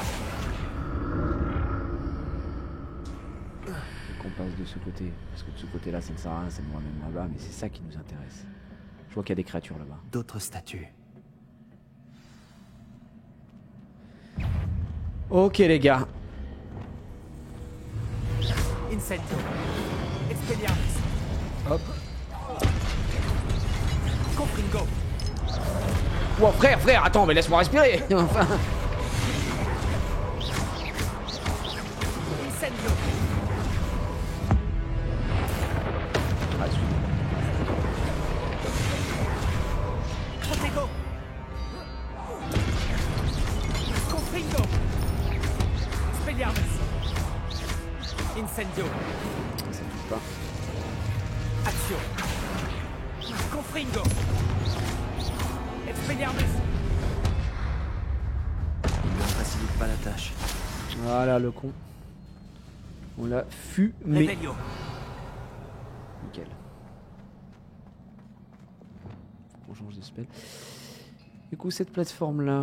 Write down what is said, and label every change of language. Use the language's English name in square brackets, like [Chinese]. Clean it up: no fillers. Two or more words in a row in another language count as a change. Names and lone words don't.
[French] Et qu'on passe de ce côté. Parce que de ce côté là ça ne sert à rien, c'est moi-même là-bas, mais c'est ça qui nous intéresse. Je vois qu'il y a des créatures là-bas. D'autres statues. Ok les gars. Incendio. Expelliarmus. Hop. Confringo. Oh frère, attends, mais laisse-moi respirer. Enfin. Incendio. Ah, Protego. Confringo. Expelliarmus. Incendio. ça touche pas. Action. Confringo. Expelliarmus. Ne facilite pas la tâche. Voilà le con. On l'a fumé. Revelio. Nickel. On change de spell. Du coup, cette plateforme-là,